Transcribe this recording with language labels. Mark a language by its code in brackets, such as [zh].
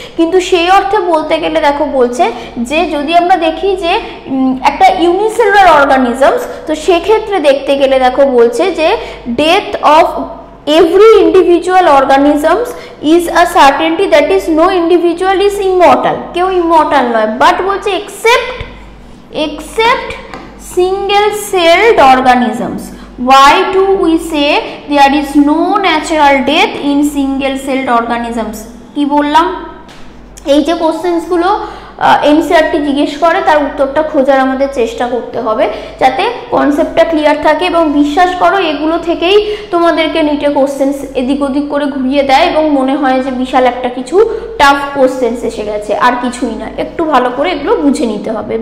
[bn] কিন্তু সেই অর্থে বলতে গেলে দেখো বলছে যে যদি আমরা দেখি যে একটা ইউনিসেলুলার অর্গানিজমস, তো সেক্ষেত্রে দেখতে গেলে দেখো বলছে যে death of [en] every individual organisms is a certainty, that is no individual is immortal, [bn] কেউ immortal নয়, but বলছে [en] except single celled organisms. Why do we say there is no natural death in single celled organisms? [bn] কি বললাম, এই যে questions গুলো NCERT জিজ্ঞেস করে তার উত্তরটা খোঁজার আমাদের চেষ্টা করতে হবে যাতে কনসেপ্টটা ক্লিয়ার থাকে, এবং বিশ্বাস করো এগুলো থেকেই তোমাদেরকে নিটে কোশ্চেন্স এদিক ওদিক করে ঘুরিয়ে দেয় এবং মনে হয় যে বিশাল একটা কিছু টাফ কোশ্চেন্স এসে গেছে, আর কিছুই না, একটু ভালো করে এগুলো বুঝে নিতে হবে।